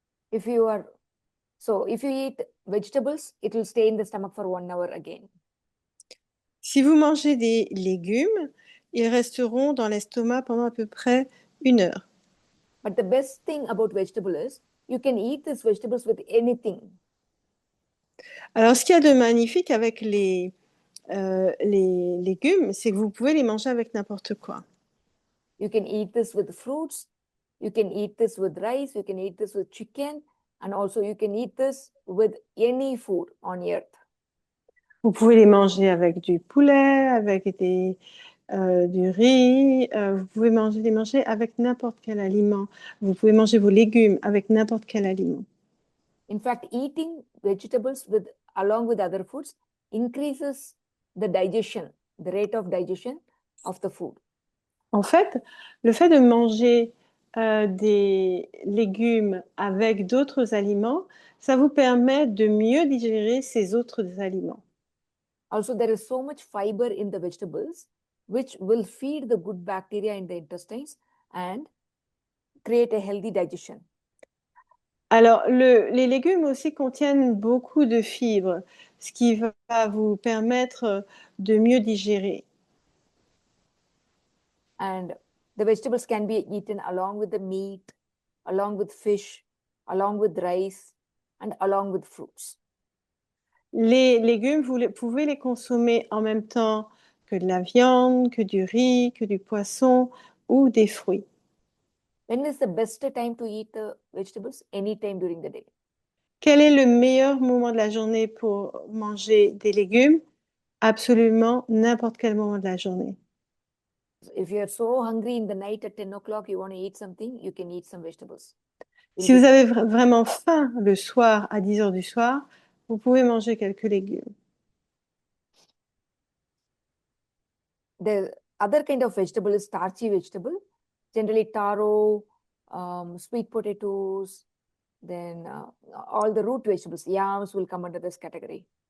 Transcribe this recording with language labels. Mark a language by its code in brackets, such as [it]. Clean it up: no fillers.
[en] If you are So if you eat vegetables, it will stay in the stomach for 1 hour again. [fr] Si vous mangez des légumes, ils resteront dans l'estomac pendant à peu près 1 heure. [en] But the best thing about vegetable is you can eat these vegetables with anything. [fr] Alors, ce qu'il y a de magnifique avec les légumes, c'est que vous pouvez les manger avec n'importe quoi. [en] You can eat this with fruits, you can eat this with rice, you can eat this with chicken, and also you can eat this with any food on earth. [fr] Vous pouvez les manger avec du poulet, avec du riz. Vous pouvez les manger avec n'importe quel aliment. Vous pouvez manger vos légumes avec n'importe quel aliment. [en] In fact, eating vegetables along with other foods increases the digestion, the rate of digestion of the food. [fr] En fait, le fait de manger des légumes avec d'autres aliments, ça vous permet de mieux digérer ces autres aliments. [en] Also, there is so much fiber in the vegetables, which will feed the good bacteria in the intestines and create a healthy digestion. [fr] Alors, les légumes aussi contiennent beaucoup de fibres, ce qui va vous permettre de mieux digérer. [en] And the vegetables can be eaten along with the meat, along with fish, along with rice, and along with fruits. [fr] Les légumes, pouvez les consommer en même temps que de la viande, que du riz, que du poisson ou des fruits. [en] When is the best time to eat the vegetables? Any time during the day. [fr] Quel est le meilleur moment de la journée pour manger des légumes? Absolument n'importe quel moment de la journée. [en] If you're so hungry in the night at 10 o'clock, you want to eat something, you can eat some vegetables. [fr] Si vous avez vraiment faim le soir à 10 heures du soir, vous pouvez manger quelques légumes. [en] The other kind of vegetable is starchy vegetable, generally taro, sweet potatoes, then all the root vegetables, yams will come under this category.